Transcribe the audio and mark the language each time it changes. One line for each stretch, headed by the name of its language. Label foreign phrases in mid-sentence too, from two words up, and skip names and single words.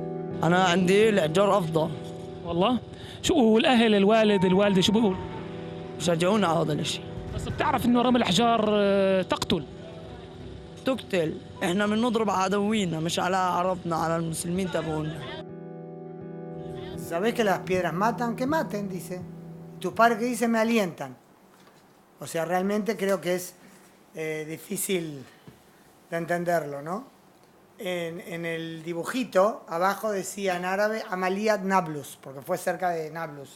Arabic: أنا عندي الإعجار أفضل. والله شو والاهل الوالده شو بيقول؟ شجعونا على هذا الشيء. بس بتعرف انه رمي الاحجار تقتل. تقتل، احنا بنضرب على عدوينا مش على عربنا، على المسلمين تبعونا.
Spanish: ¿Sabés que las piedras matan? Que maten, dice. Tus padres que dicen me alientan. O sea, realmente creo que es difícil de entenderlo, ¿no? En el dibujito, abajo decía en árabe Amaliyat Nablus, porque fue cerca de Nablus.